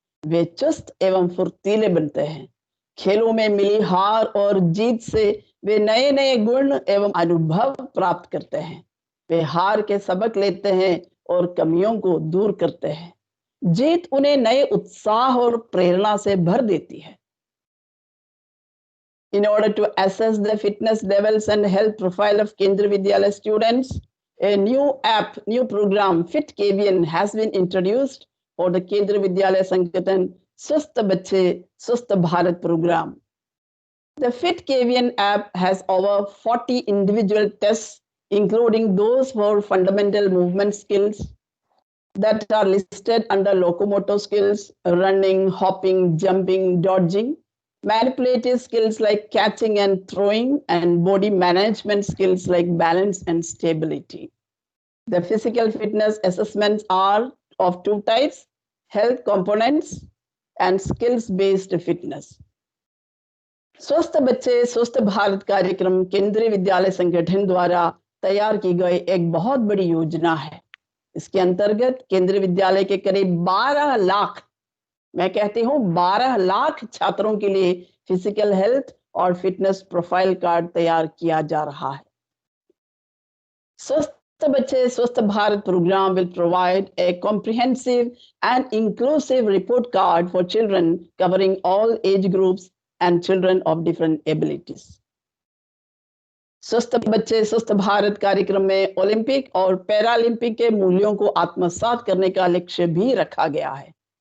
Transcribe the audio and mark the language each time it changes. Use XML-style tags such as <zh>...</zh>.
<hi>वे चुस्त एवं फुर्तीले बनते हैं। खेलों में मिली हार और जीत से वे नए नए गुण एवं अनुभव प्राप्त करते हैं। वे हार के सबक लेते हैं और कमियों को दूर करते हैं। जीत उन्हें नए उत्साह और प्रेरणा से भर देती है।</hi> <en>In order to assess the fitness levels and health profile of Kendriya Vidyalaya students, a new program, Fit KVN, has been introduced for the Kendriya Vidyalaya Sankatan Swasth Bachche Swasth Bharat program. The Fit KVN app has over 40 individual tests, including those for fundamental movement skills that are listed under locomotor skills, running, hopping, jumping, dodging, manipulative skills like catching and throwing, and body management skills like balance and stability. The physical fitness assessments are of two types: health components and skills-based fitness.</en> <hi>स्वस्थ बच्चे स्वस्थ भारत कार्यक्रम केंद्रीय विद्यालय संगठन द्वारा तैयार की गई एक बहुत बड़ी योजना है। इसके अंतर्गत केंद्रीय विद्यालय के करीब 12 लाख, मैं कहती हूँ 12 लाख छात्रों के लिए फिजिकल हेल्थ और फिटनेस प्रोफाइल कार्ड तैयार किया जा रहा है।</hi> <en>स्वस्थ बच्चे स्वस्थ Bharat programme will provide a comprehensive and inclusive report card for children covering all age groups and children of different abilities.</en> <hi>स्वस्थ बच्चे स्वस्थ भारत कार्यक्रम में ओलंपिक और पैरालंपिक के मूल्यों को आत्मसात करने का लक्ष्य भी रखा गया है।</hi>